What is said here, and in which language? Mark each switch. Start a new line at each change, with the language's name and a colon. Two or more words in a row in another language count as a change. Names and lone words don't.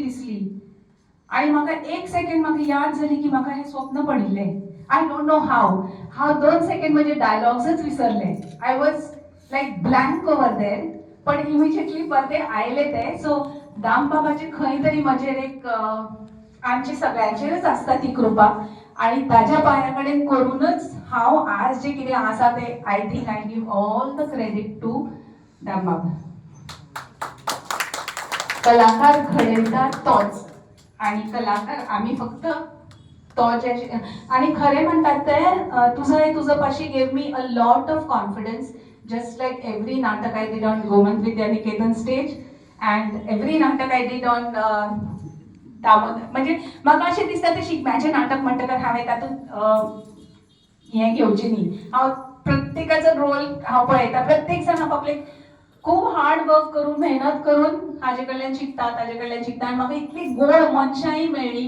Konkani: दिसली आनी म्हाका एक सेकंड म्हाका याद जाली की म्हाका हें स्वप्न पडिल्लें
English: I don't know
Konkani: हांव 2 सेकंड म्हजे डायलॉग्सच विसरले
English: I was like blank over there
Konkani: पण इमिजिएटली परते आयले ते सो दाम बाबाचे खंय तरी म्हजेर एक आमचे सगळ्यांचेरच आसता ती कृपा आनी ताज्या पांया कडेन करूनच हांव आज जे कितें आसा ते
English: I think I give all the credit to Dam
Konkani: बाबा कलाकार घडयता तोच आनी कलाकार आमी फक्त तो जे आनी खरें म्हणटात ते तुझं पाशी
English: gave me a lot of confidence just like every natak I did on Gomant Vidya Niketan stage and every natak I did on
Konkani: म्हणजे म्हाका अशें दिसता ते शिगम्याचें नाटक म्हणटकच हांवें तातूंत हें घेवचें न्ही. हांव प्रत्येकाचो रोल हांव पळयता, प्रत्येक जाण आपले खूब
English: hard work
Konkani: करून मेहनत करून हाजे कडल्यान शिकता आनी म्हाका इतली गोड मनशांय मेळ्ळी.